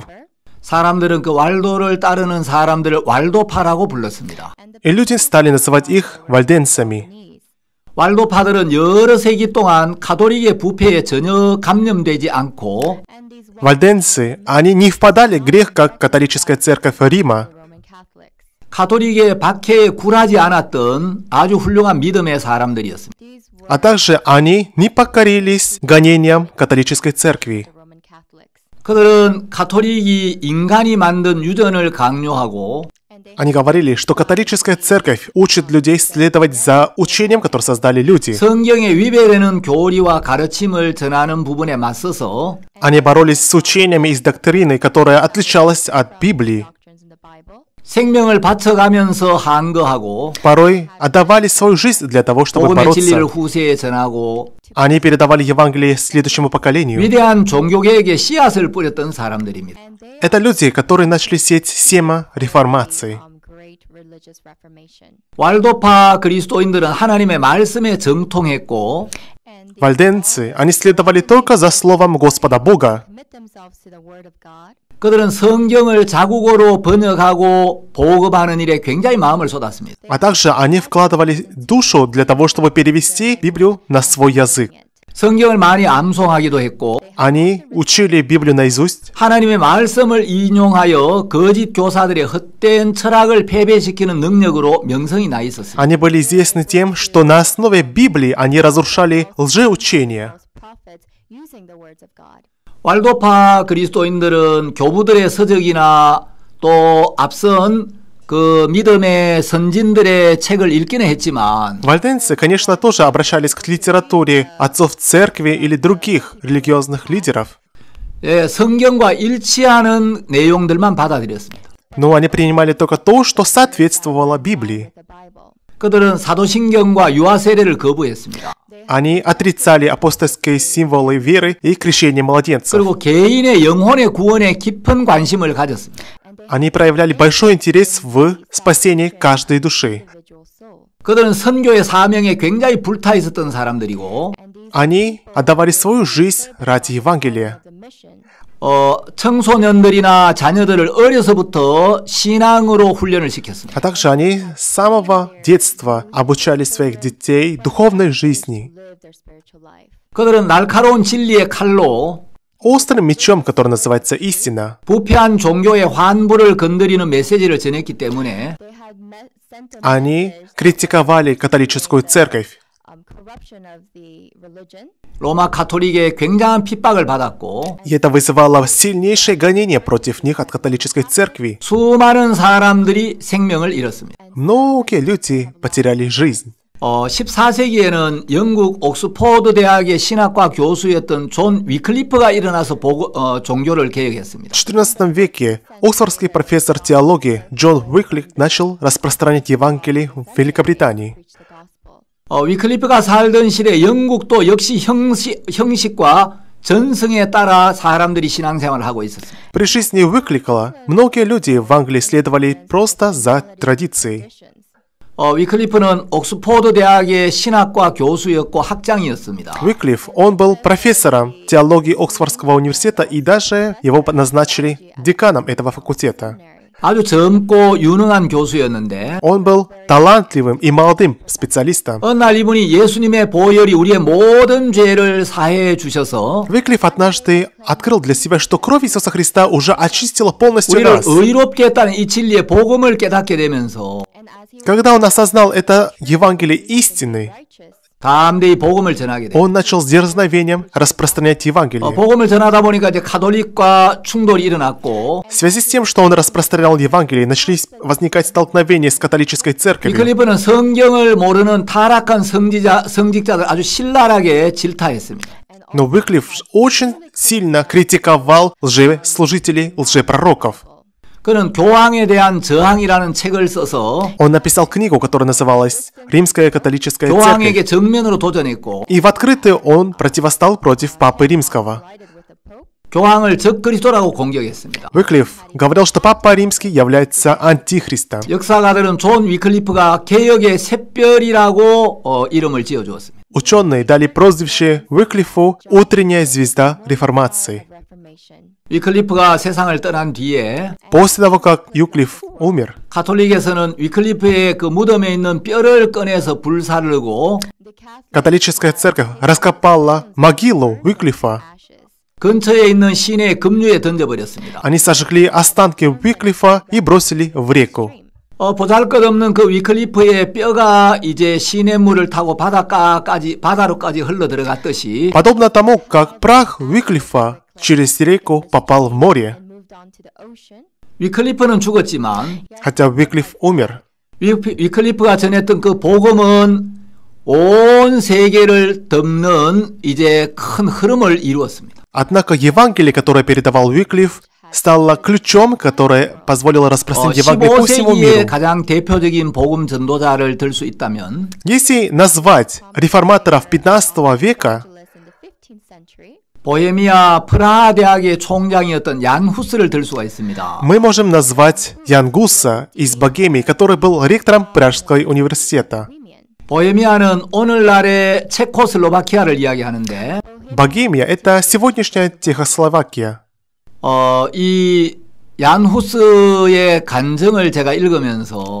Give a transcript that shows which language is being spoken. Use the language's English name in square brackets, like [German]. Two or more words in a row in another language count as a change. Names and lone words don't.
[Korean] 사람들은 그 왈도를 따르는 사람들을 왈도파라고 불렀습니다. [Russian] и люди стали называть их вальденцами. [Korean] 왈도파들은 여러 세기 동안 가톨릭의 부패에 전혀 감염되지 않고 [Russian] Вальденцы, они не впадали в грех, как католическая церковь Рима. [Korean] 가톨릭의 박해에 굴하지 않았던 아주 훌륭한 믿음의 사람들이었습니다. [Russian] А также они не покорились гонениям католической церкви. [Korean] 그들은 가톨릭이 인간이 만든 유전을 강요하고 [Russian] Они говорили, что католическая церковь учит людей следовать за учением, которое создали люди. [Korean] 성경에 위배되는 교리와 가르침을 전하는 부분에 맞서서 [Russian] Они боролись с учениями из доктрины, которая отличалась от Библии. [Korean] 생명을 바쳐가면서 항거하고 [Russian] Порой отдавали свою жизнь для того, чтобы [Korean] 복음의 진리를 [Russian] бороться. [Korean] 후세에 전하고 [Russian] Они передавали Евангелие следующему поколению. [Korean] 위대한 종교개혁에 씨앗을 뿌렸던 사람들입니다. [Russian] Это люди, которые начали сеять семя реформации. [Korean] 왈도파 그리스도인들은 하나님의 말씀에 정통했고 [Russian] Вальденцы, они следовали только за словом Господа Бога. [Korean] 그들은 성경을 자국어로 번역하고 보급하는 일에 굉장히 마음을 쏟았습니다. [Russian] А также они вкладывали душу для того, чтобы перевести Библию на свой язык. [Korean] 성경을 많이 암송하기도 했고 [Russian] Они учили Библию наизусть. [Korean] 하나님의 말씀을 인용하여 거짓 교사들의 헛된 철학을 패배시키는 능력으로 명성이 나 있었습니다. [Russian] Они были известны тем, что на основе Библии они разрушали лжеучения. [Korean] 왈도파 그리스도인들은 교부들의 서적이나 또 앞선 그 믿음의 선진들의 책을 읽기는 했지만 [Russian] Вальденцы, конечно, тоже обращались к литературе отцов церкви или других религиозных лидеров, [Korean] 성경과 일치하는 내용들만 받아들였습니다. [Russian] но они принимали только то, что соответствовало Библии. [Korean] 그들은 사도신경과 유아세례를 거부했습니다. [Russian] Они отрицали апостольские символы веры и крещение младенцев. [Korean] 그리고 개인의 영혼의 구원에 깊은 관심을 가졌습니다. [Russian] Они проявляли большой интерес в спасении каждой души. [Korean] 그들은 선교의 사명에 굉장히 불타 있었던 사람들이고 [Russian] Они отдавали свою жизнь ради Евангелия. [Korean] 청소년들이나 자녀들을 어려서부터 신앙으로 훈련을 시켰습니다. [Russian] А также они с самого детства обучали своих детей духовной жизни. [Korean] 그들은 날카로운 진리의 칼로 [Russian] Острым мечом, который называется истина, [Korean] 부패한 종교의 환부를 건드리는 메시지를 전했기 때문에 [Russian] они критиковали католическую церковь. [Korean] 로마 가톨릭의 굉장한 핍박을 받았고 [Russian] И это вызывало сильнейшее гонение против них от католической церкви. [Korean] 수많은 사람들이 생명을 잃었습니다. [Russian] Многие люди потеряли жизнь. [Korean] 14세기에는 영국 옥스포드 대학의 신학과 교수였던 존 위클리프가 일어나서 종교를 개혁했습니다. [Russian] В XIV веке оксфордский профессор теологии Джон Уиклиф начал распространять Евангелие в Великобритании. [Korean] 위클리프가 살던 시대 영국도 역시 형식과 전승에 따라 사람들이 신앙생활을 하고 있었습니다. [Russian] При жизни Уиклифа многие люди в Англии следовали просто за традицией. [Korean] 위클리프는 옥스포드 대학의 신학과 교수였고 학장이었습니다. [Russian] Уиклиф, он был профессором теологии Оксфордского университета и даже его назначили деканом этого факультета. [Korean] 아주 젊고 유능한 교수였는데 [Russian] Он был талантливым и молодым специалистом. [Korean] 어느 날 이분이 예수님의 보혈이 우리의 모든 죄를 사해해 주셔서 [Russian] Уиклиф однажды открыл для себя, что кровь Иисуса Христа уже очистила полностью [Korean] 우리를 [Russian] нас. [Korean] 의롭게 했다는 이 진리의 복음을 깨닫게 되면서 [Russian] Когда он осознал это Евангелие истины, [Korean] 담대히 복음을 전하게 돼요. [Russian] он начал с дерзновением распространять Евангелие. [Korean] 복음을 전하다 보니까 이제 가톨릭과 충돌이 일어났고 [Russian] В связи с тем, что он распространял Евангелие, начались возникать столкновения с католической церковью. [Korean] 위클리프는 성경을 모르는 타락한 성직자들 아주 신랄하게 질타했습니다. [Russian] Но Уиклиф очень сильно критиковал лжеслужителей, лжепророков. [Korean] 그는 교황에 대한 저항이라는 책을 써서 [Russian] Он написал книгу, которая называлась «Римская католическая церковь». [Korean] 교황에게 정면으로 도전했고 [Russian] И в открытую он противостал против Папы Римского. [Korean] 교황을 적그리스도라고 공격했습니다. [Russian] Уиклиф говорил, что Папа Римский является антихристом. [Korean] 역사가들은 존 위클리프가 개혁의 샛별이라고 이름을 지어주었습니다. [Russian] Ученые дали прозвище Уиклифу «Утренняя звезда реформации». [Korean] 위클리프가 세상을 떠난 뒤에 [Russian] После того, как Уиклиф умер, [Korean] 가톨릭에서는 위클리프의 그 무덤에 있는 뼈를 꺼내서 불사르고 [Russian] Католическая церковь раскопала могилу Уиклифа. [Korean] 근처에 있는 시내 급류에 던져버렸습니다. [Russian] Они сожгли останки Уиклифа и бросили в реку. [Korean] 보잘것없는 그 위클리프의 뼈가 이제 시냇물을 타고 바다로까지 흘러 들어갔듯이 [Russian] Подобно тому, как прах Уиклифа через реку попал в море. [Korean] 위클리프는 죽었지만 [Russian] Хотя Уиклиф умер. [Korean] 위클리프가 전했던 그 복음은 온 세계를 덮는 이제 큰 흐름을 이루었습니다. [Russian] Однако Евангелие, которое передавал Уиклиф, стало ключом, которое позволило распространить Евангелие по всему [Korean] 15세기의 [Russian] миру. [Korean] 가장 대표적인 복음 전도자를 들 수 있다면 [Russian] Если назвать реформаторов 15 века, [Korean] 보헤미아 프라하 대학의 총장이었던 얀 후스를 들 수가 있습니다. [Russian] мы можем назвать Ян Гуса из Богемии, который был ректором Пражского университета. [Korean] 보헤미아는 오늘날의 체코슬로바키아를 이야기하는데 [Russian] Богемия — это сегодняшняя Чехословакия. [Korean] 이 얀 후스의 간증을 제가 읽으면서